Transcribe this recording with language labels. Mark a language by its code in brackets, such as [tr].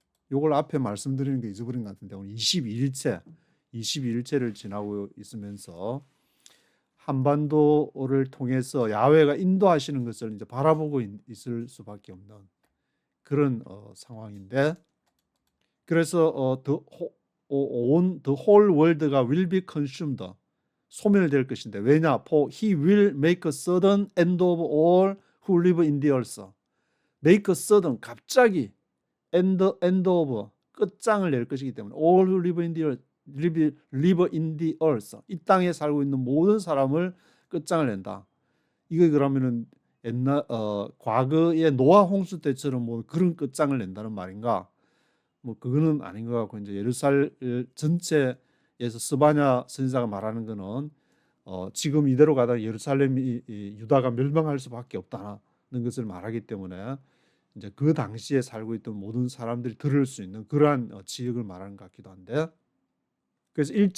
[ko] 요걸 앞에 말씀드리는 게 잊어버린 것 같은데 오늘 22일째를 지나고 있으면서 한반도를 통해서 야훼가 인도하시는 것을 이제 바라보고 있을 수밖에 없는 그런 상황인데 그래서 [en] the whole world [ko] 가 [en] will be consumed [ko] 소멸될 것인데 왜냐? [en] For he will make a sudden end of all who live in the earth. make a sudden 갑자기 end of [ko] 끝장을 낼 것이기 때문에 [en] all who live in the earth live in the earth [ko] 이 땅에 살고 있는 모든 사람을 끝장을 낸다. 이거 그러면은 옛날 과거의 노아 홍수 때처럼 뭐 그런 끝장을 낸다는 말인가? 뭐 그거는 아닌 것 같고 이제 예루살렘 전체에서 스바냐 선지자가 말하는 거는 지금 이대로 가다 예루살렘이 유다가 멸망할 수밖에 없다는 것을 말하기 때문에 이제 그 당시에 살고 있던 모든 사람들이 들을 수 있는 그러한 지역을 말하는 것 같기도 한데 그래서